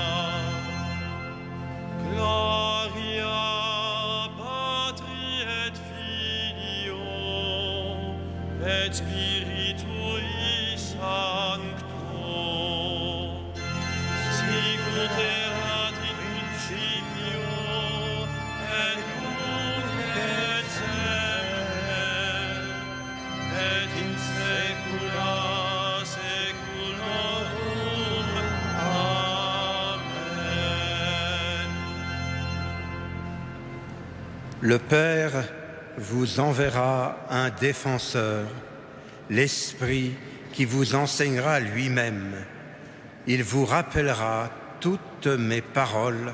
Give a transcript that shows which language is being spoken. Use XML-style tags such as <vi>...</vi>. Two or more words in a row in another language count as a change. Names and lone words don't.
<la>Gloria Patri et Filio et Spiritui Sancto, sicut erat in principio et nunc et semper et in saecula saeculorum. Amen.</la> <fr>Le Père vous enverra un défenseur, l'Esprit qui vous enseignera lui-même. Il vous rappellera toutes mes paroles.</fr>